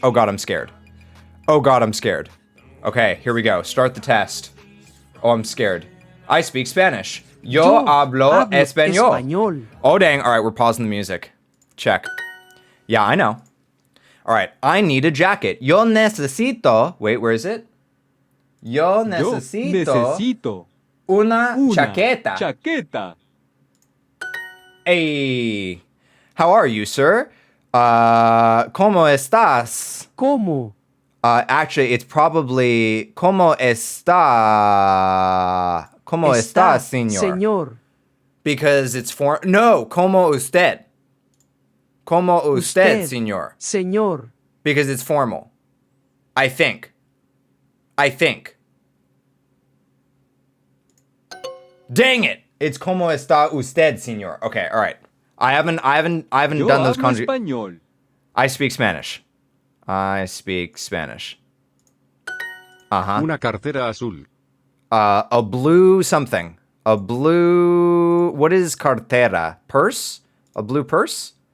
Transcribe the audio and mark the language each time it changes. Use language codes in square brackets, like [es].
[en] Oh God, I'm scared. Oh God, I'm scared. Okay, here we go. Start the test. Oh, I'm scared. I speak Spanish. [es] Yo hablo español. [en] Oh, dang. All right, we're pausing the music. Check. Yeah, I know. All right, I need a jacket. [es] Yo necesito... [en] Wait, where is it? [es] Yo necesito una chaqueta. [en] Hey. How are you, sir? [es] ¿Cómo estás? ¿Cómo? [en] Actually, it's probably [es] ¿Cómo está? ¿Cómo está, señor? [en] Because it's for no, [es] ¿Cómo usted? ¿Cómo usted, señor? Señor. [en] Because it's formal. I think. Dang it! It's [es] ¿Cómo está usted, señor? [en] Okay, all right. I haven't done those conjugations. I speak Spanish. Uh-huh. [es] Una cartera azul. [en] A blue something. A blue... What is cartera? Purse? A blue purse?